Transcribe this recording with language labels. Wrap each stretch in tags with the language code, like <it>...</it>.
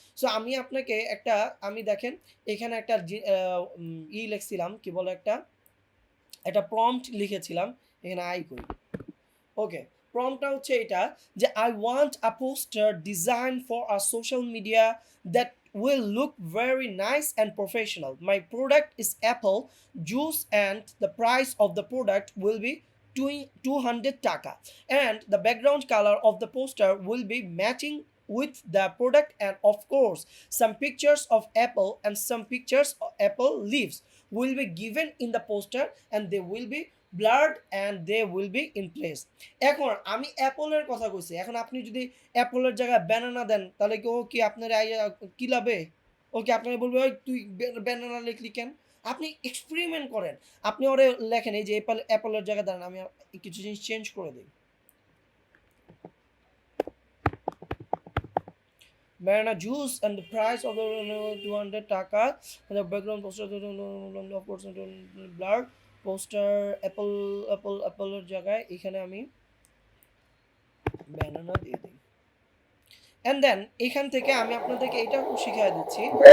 <bn>So আমি আপনাকে একটা, আমি দেখেন এখানে একটা লিখছিলাম, কি বলে, একটা প্রম্পট লিখেছিলাম, এখানে আই করি। ওকে, প্রম্পটটা হচ্ছে এটা যে</bn> <en>I want a poster design for a social media that will look very nice and professional. My product is apple juice and the price of the product will be 200 taka, and the background color of the poster will be matching with the product, and of course some pictures of apple and some pictures of apple leaves will be given in the poster, and they will be blurred and they will be in place.</en> <bn>এখন আমি অ্যাপলের কথা কইছি, এখন আপনি যদি অ্যাপলের জায়গায় banana দেন তাহলে কি ও কি আপনার কি লাভে? ও কি আপনাকে বলবে ওই তুই ব্যানানা লিখলি কেন? আপনি এক্সপেরিমেন্ট করেন, আপনি ওরে লেখেন এই যে অ্যাপলের জায়গায় দাঁড়ান, আমি কিছু জিনিস চেঞ্জ করে দিই।</bn> <en>banana juice and the price of the 200 taka, and the background poster of course blur poster apple</en> <bn>এর জায়গায় এখানে আমি ব্যানানা দিয়ে দিই।</bn> <en>and then</en> <bn>এখান থেকে আমি আপনাদেরকে এটাও শিখিয়ে দিচ্ছি,</bn>